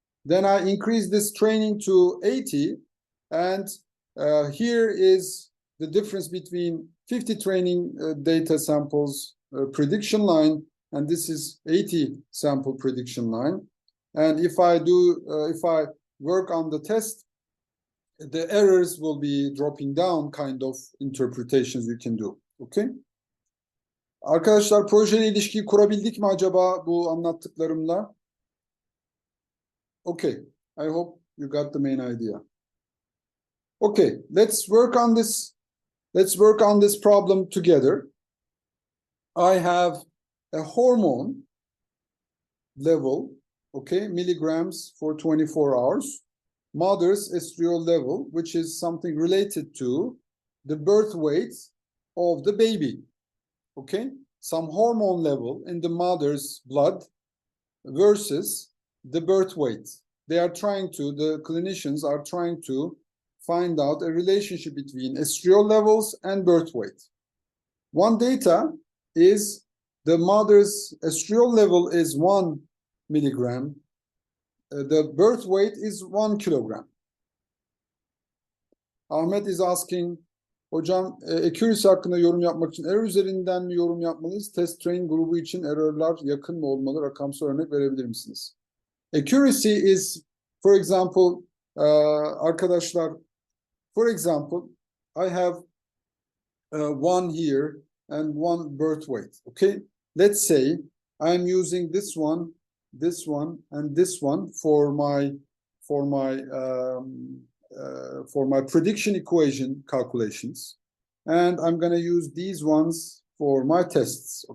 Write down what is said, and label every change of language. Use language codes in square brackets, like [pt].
[en] Then I increased this training to 80, and here is the difference between 50 training data samples prediction line, and this is 80 sample prediction line. And if I work on the test, the errors will be dropping down, kind of interpretations you can do. Okay. [tr] Arkadaşlar, projeyle ilişkiyi kurabildik mi acaba bu anlattıklarımla? [en] Okay, I hope you got the main idea. Okay, let's work on this. Let's work on this problem together. I have a hormone level, okay, milligrams for 24 hours, mother's estriol level, which is something related to the birth weight of the baby, okay? Some hormone level in the mother's blood versus the birth weight. The clinicians are trying to find out a relationship between estriol levels and birth weight. One data is the mother's estriol level is 1 milligram. The birth weight is 1 kilogram. Ahmet is asking, [tr] hocam, accuracy hakkında yorum yapmak için error üzerinden mi yorum yapmalıyız? Test train grubu için errorlar yakın mı olmalı? Rakamsal örnek verebilir misiniz? [en] Accuracy is, for example, arkadaşlar, for example, I have 1 here and 1 birth weight. Okay, let's say I'm using this one, and this one for my prediction equation calculations, and I'm going to use these ones for my tests.